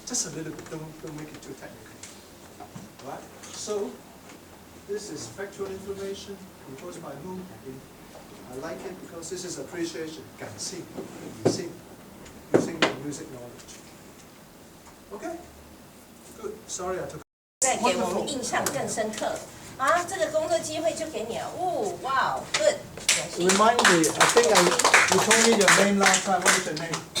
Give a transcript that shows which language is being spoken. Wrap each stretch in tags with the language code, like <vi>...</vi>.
<en>Just a little bit, don't make it too technical. Right? So, this is factual information composed by who? I like it because this is appreciation, 感性, using the music knowledge. Okay? Good. Sorry I took.</en> <zh>再给我们印象更深刻啊！这个工作机会就给你了，哇 ，good。</zh> <en>Remind me, I think you told me your name last time. What is your name?</en>